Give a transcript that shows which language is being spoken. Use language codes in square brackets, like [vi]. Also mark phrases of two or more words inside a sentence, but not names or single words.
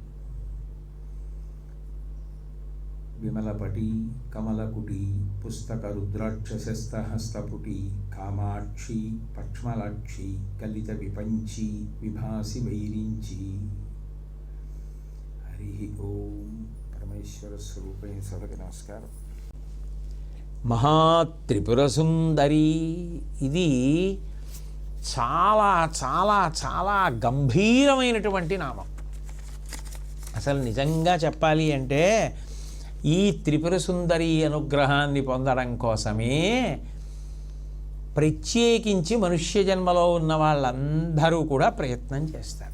[sa] विमलपटी कमलकुटी पुस्तकरुद्राक्षसस्तहस्तपुटी कामाक्षी पक्ष्मलाक्षी कलितविपञ्ची विभासि वैरिञ्ची। हरि ओम। परमेश्वर स्वरूपेण [te] సభకి నమస్కారం। మహాత్రిపురసుందరి ఇది చాలా చాలా చాలా గంభీరమైనటువంటి నామం. అసలు నిజంగా చెప్పాలి అంటే ఈ త్రిపుర సుందరి అనుగ్రహాన్ని పొందడం కోసమే ప్రత్యేకించి మనుష్య జన్మలో ఉన్న వాళ్ళందరూ కూడా ప్రయత్నం చేస్తారు.